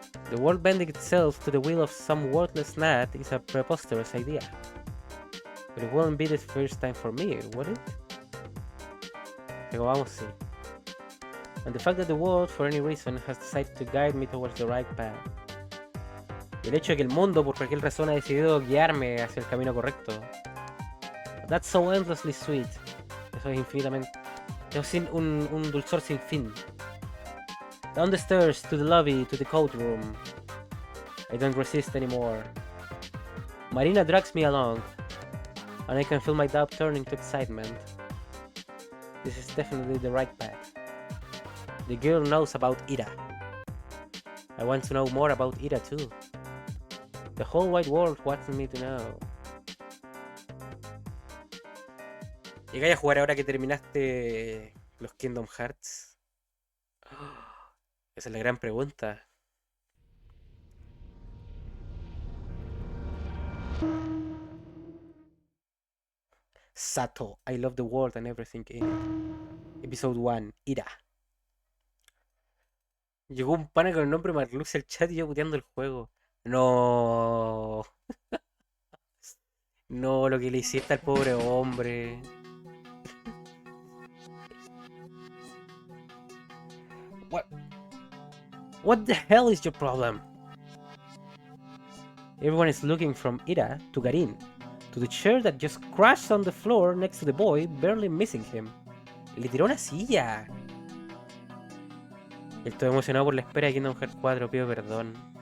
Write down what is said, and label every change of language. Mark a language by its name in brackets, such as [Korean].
[English] The world bending itself to the will of some worthless gnat is a preposterous idea. But it wouldn't be the first time for me, would it? [Spanish] Pero vamos, sí. [English] And the fact that the world, for any reason, has decided to guide me towards the right path. [Spanish] Y el hecho de que el mundo, por cualquier razón, ha decidido guiarme hacia el camino correcto. [English] That's so endlessly sweet. [Spanish] Eso es infinitamente... Es un dulzor sin fin. [English] Down the stairs, to the lobby, to the coat room. I don't resist anymore. Marina drags me along, and I can feel my doubt turning to excitement. This is definitely the right path. The girl knows about Ira. I want to know more about Ira too. The whole wide world wants me to know. [Spanish] ¿Llegáis a jugar ahora que terminaste los Kingdom Hearts? Esa es la gran pregunta. [English] Z.A.T.O, I love the world and everything in it. Episode 1, Ira. [Spanish] Llegó un pana con el nombre Marlux al chat y yo puteando el juego. No. No, lo que le hiciste al pobre hombre. [English] What the hell is your problem? Everyone is looking from Ira to Garin, to the chair that just crashed on the floor next to the boy, barely missing him. [Spanish] Le tiró una silla. Estoy emocionado por la espera de Kingdom Hearts 4, pido perdón.